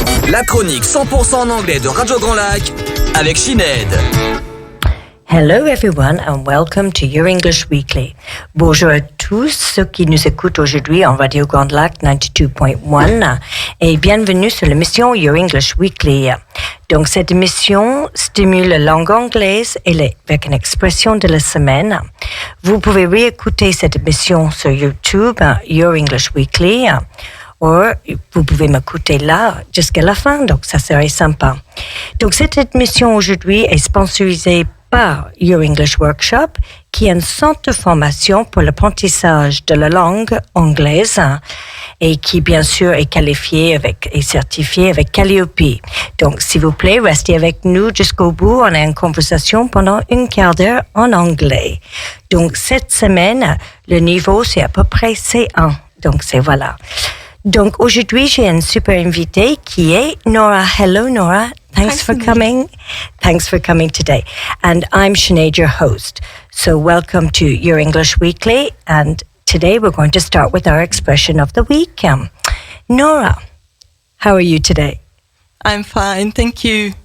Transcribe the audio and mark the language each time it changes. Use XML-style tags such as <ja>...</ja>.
<fr>La chronique 100% en anglais de Radio Grand Lac avec Sinead.</fr> <en>Hello everyone and welcome to Your English Weekly.</en> <fr>Bonjour à tous ceux qui nous écoutent aujourd'hui en Radio Grand Lac 92.1 et bienvenue sur l'émission Your English Weekly. Donc cette émission stimule la langue anglaise avec une expression de la semaine. Vous pouvez réécouter cette émission sur YouTube, Your English Weekly, ou vous pouvez m'écouter là jusqu'à la fin, donc ça serait sympa. Donc cette émission aujourd'hui est sponsorisée par Your English Workshop, qui est un centre de formation pour l'apprentissage de la langue anglaise et qui, bien sûr, est qualifié et certifié avec Calliope. Donc, s'il vous plaît, restez avec nous jusqu'au bout. On a une conversation pendant une quart d'heure en anglais. Donc, cette semaine, le niveau, c'est à peu près C1. Donc, voilà. Donc, aujourd'hui, j'ai une super invitée qui est Nora.</fr> <en>Hello, Nora. Thanks for coming. Thanks for coming today. And I'm Sinead, your host. So welcome to Your English Weekly. And today we're going to start with our expression of the week. Nora, how are you today? I'm fine, thank you.</en>